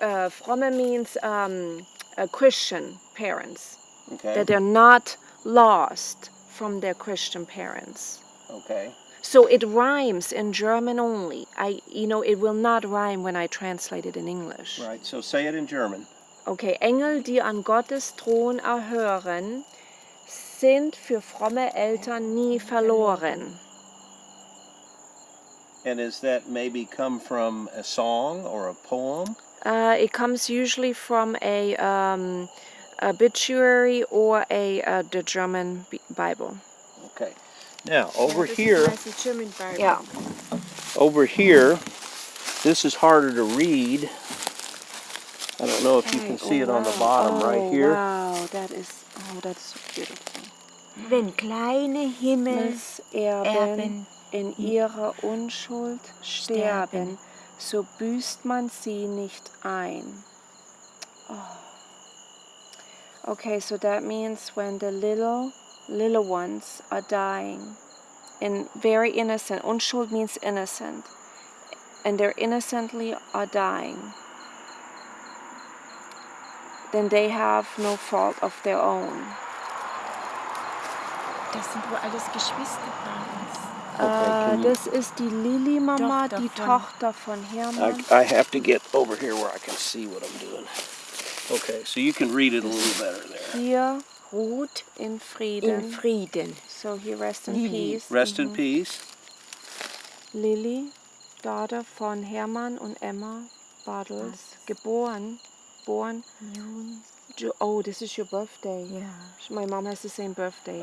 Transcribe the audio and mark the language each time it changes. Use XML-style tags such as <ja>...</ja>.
<en>fromme means Christian parents. Okay. That they're not lost from their Christian parents. Okay. So it rhymes in German only. It will not rhyme when I translate it in English. Right, so say it in German.</en> <de>Okay, Engel, die an Gottes Thron erhören, sind für fromme Eltern nie verloren.</de> <en>And does that maybe come from a song or a poem? It comes usually from a obituary or the German Bible. Okay. Now, over</en> <de>Ja,</de> <en>here,</en> <de>das ist</de> <en>German Bible. Yeah. over here, this is harder to read. I don't know if you can see it on the bottom right here. Wow, that's so beautiful.</en> <de>Wenn kleine Himmelserben in ihrer Unschuld sterben, so büßt man sie nicht ein. Oh.</de> <en>Okay, so that means when the little ones are dying, and very innocent. Unschuld means innocent, and they're innocently are dying. Then they have no fault of their own.</en> <de>Das sind wohl alles Geschwister bei uns. Das ist die Lili Mama, Tochter die von- Tochter von Hermann.</de> <en>I have to get over here where I can see what I'm doing. Okay, so you can read it a little better there.</en> <de>Hier ruht in Frieden. In Frieden.</de> <en>So he rests in Lili. peace. Rest in peace.</en> <de>Lilly, Tochter von Hermann und Emma Bartels, born. Juni.</de> <en>Oh, this is your birthday.</en> <de>Ja.</de> <en>My mom has the same birthday.</en>